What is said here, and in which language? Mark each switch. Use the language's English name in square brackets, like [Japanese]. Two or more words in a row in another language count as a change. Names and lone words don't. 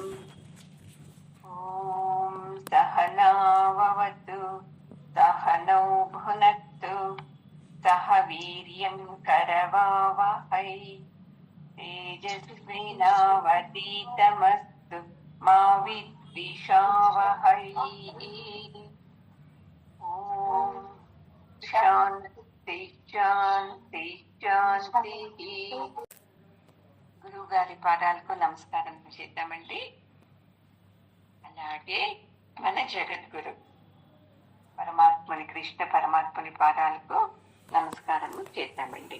[Sanskrit] ॐ सहनाववतु सहनौ भुनक्तु सह वीर्यं करवावहै तेजस्विनावतीतमस्तु मा विद्विषावहै। ॐ शान्ति शान्ति शान्ति. [Telugu] గురువు గారి పాదాలకు నమస్కారం చేద్దామండి. అలాగే మన జగద్గురు పరమాత్ముని కృష్ణ పరమాత్ముని పాదాలకు నమస్కారం చేద్దామండి.